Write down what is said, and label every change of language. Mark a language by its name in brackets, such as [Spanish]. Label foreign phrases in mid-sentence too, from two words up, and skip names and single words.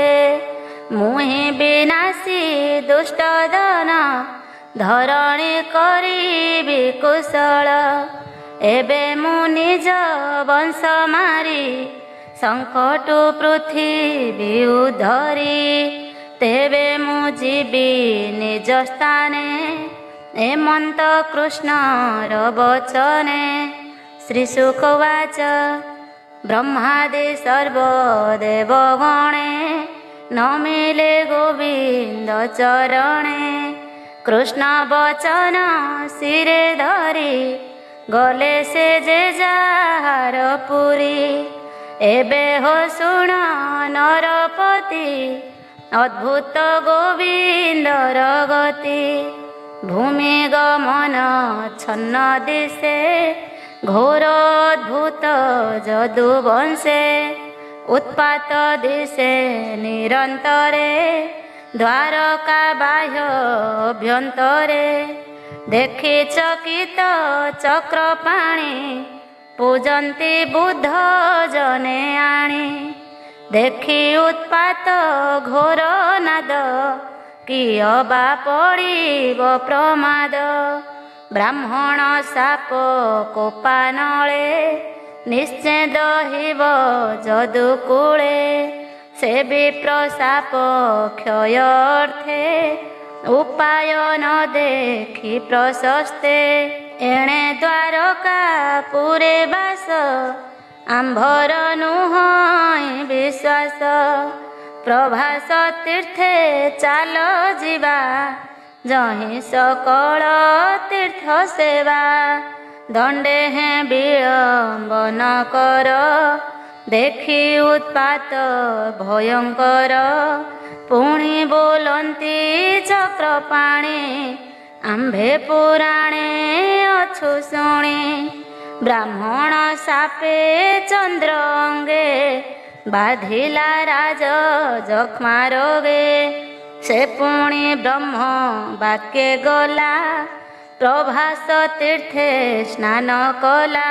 [Odia] ମୁହିଁ ବିନାଶୀ ଦୁଷ୍ଟ ଧନ, ଧରଣୀ କରିବି କୁଶଳ, ଏବେ ମୁଁ ନିଜ ବଂଶ ମାରି, ସଙ୍କଟୁ ପୃଥିବୀ ଉଦ୍ଧରି, ତେବେ ମୁଁ ଯିବି ନିଜ ସ୍ଥାନେ, ଏମନ୍ତ କୃଷ୍ଣର ବଚନେ। ଶ୍ରୀ ଶୁକ ଉବାଚ ବ୍ରହ୍ମାଦି ସର୍ବଦେବଗଣେ ନମିଲେ ଗୋବିନ୍ଦ ଚରଣେ। କୃଷ୍ଣ ବଚନ ଶିରେ ଧରି ଗଲେ ସେ ଯେ ଯାର ପୁରୀ। ଏବେ ହୋ ଶୁଣ ନରପତି ଅଦ୍ଭୁତ ଗୋବିନ୍ଦର ଗତି। ଭୂମି ଗମନ ଛନ୍ନ ଦିଶେ ଘୋର ଅଦ୍ଭୁତ ଯଦୁ ବଂଶେ। ଉତ୍ପାତ ଦିଶେ ନିରନ୍ତରେ ଦ୍ୱାରକା ବାହ୍ୟ ଅଭ୍ୟନ୍ତରେ। ଦେଖି ଚକିତ ଚକ୍ରପାଣି ପୂଜନ୍ତି ବୁଦ୍ଧ ଜନେ ଆଣି। ଦେଖି ଉତ୍ପାତ ଘୋର ନାଦ କିଅ ବା ପଡ଼ିବ ପ୍ରମାଦ। ବ୍ରାହ୍ମଣ ଶାପ କୋପାନଳେ ନିଶ୍ଚେଦ ହିବ ଯଦୁକୁଳେ। ସେ ବିପ୍ର ଶାପ କ୍ଷୟ ଅର୍ଥେ ଉପାୟ ନ ଦେଖି ପ୍ରଶସ୍ତେ। ଏଣେ ଦ୍ୱାରକା ପୁରେ ବାସ ଆମ୍ଭର ନୁହଇ ବିଶ୍ୱାସ। ପ୍ରଭାସ ତୀର୍ଥେ ଚାଲ ଯିବା ଯହିଁ ସକଳ ତୀର୍ଥ ସେବା। ଦଣ୍ଡେ ହେଁ ବିଳମ୍ବ ନ କର ଦେଖି ଉତ୍ପାତ ଭୟଙ୍କର। ପୁଣି ବୋଲନ୍ତି ଚକ୍ରପାଣି ଆମ୍ଭେ ପୁରାଣେ ଅଛୁ ଶୁଣି। ବ୍ରାହ୍ମଣ ଶାପେ ଚନ୍ଦ୍ର ଅଙ୍ଗେ ବାଧିଲା ରାଜ ଯକ୍ଷ୍ମା ରୋଗେ। ସେ ପୁଣି ବ୍ରହ୍ମ ବାକ୍ୟେ ଗଲା ପ୍ରଭାସ ତୀର୍ଥେ ସ୍ନାନ କଲା।